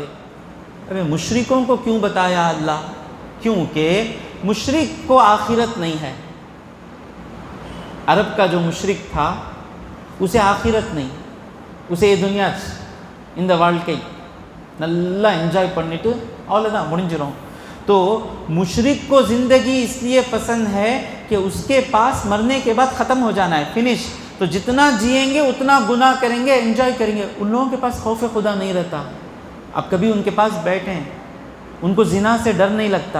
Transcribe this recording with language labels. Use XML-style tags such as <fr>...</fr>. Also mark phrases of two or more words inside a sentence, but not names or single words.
<ur>ارے مشرکوں کو کیوں بتایا اللہ؟ کیونکہ مشرک کو آخرت نہیں ہے۔ عرب کا جو مشرک تھا اسے آخرت نہیں، اسے یہ دنیا</ur> <ta>இந்த வாழ்க்கை நல்லா என்ஜாய் பண்ணிட்டு அவ்வளோதான் முடிஞ்சிடும்۔</ta> <ur>تو مشرک کو زندگی اس لیے پسند ہے کہ اس کے پاس مرنے کے بعد ختم ہو جانا ہے، فنش. تو جتنا جئیں گے اتنا گناہ کریں گے، انجوائے کریں گے. ان لوگوں کے پاس خوف خدا نہیں رہتا. اب کبھی ان کے پاس بیٹھیں، ان کو زنا سے ڈر نہیں لگتا.</ur>